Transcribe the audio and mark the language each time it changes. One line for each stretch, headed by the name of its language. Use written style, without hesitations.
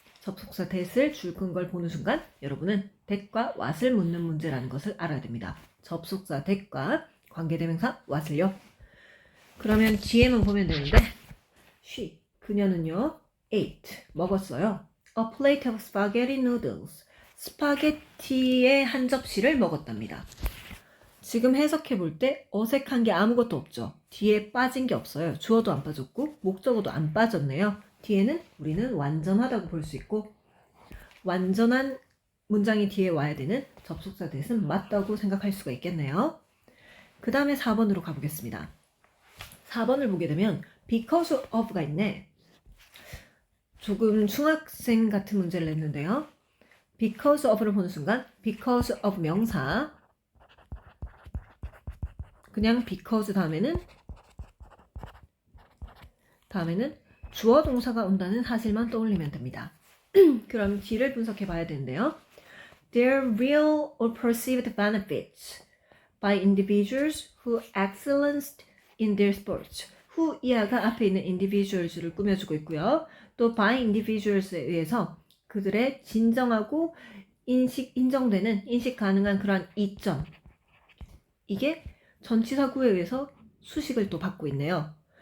Korean: 접속사 that을 줄근 걸 보는 순간 여러분은 that과 what을 묻는 문제라는 것을 알아야 됩니다. 접속사 that과 관계대명사 what을요. 그러면 뒤에만 보면 되는데 she, 그녀는요 ate, 먹었어요.
English: A plate of spaghetti noodles,
Korean: 스파게티의 한 접시를 먹었답니다. 지금 해석해 볼 때 어색한 게 아무것도 없죠. 뒤에 빠진 게 없어요. 주어도 안 빠졌고 목적어도 안 빠졌네요. 뒤에는 우리는 완전하다고 볼 수 있고 완전한 문장이 뒤에 와야 되는 접속사 that은 맞다고 생각할 수가 있겠네요. 그 다음에 4번으로 가보겠습니다. 4번을 보게 되면 because of가 있네. 조금 중학생 같은 문제를 냈는데요. because of를 보는 순간 because of 명사, 그냥 because 다음에는 주어 동사가 온다는 사실만 떠올리면 됩니다. 그럼 뒤를 분석해 봐야 되는데요.
English: Their real or perceived benefits by individuals who excelled in their sports.
Korean: who 이하가 앞에 있는 individuals를 꾸며주고 있고요. 또 by individuals에 의해서 그들의 진정하고 인정되는, 인식 가능한 그러한 이점. 이게 전치사구에 의해서 수식을 또 받고 있네요.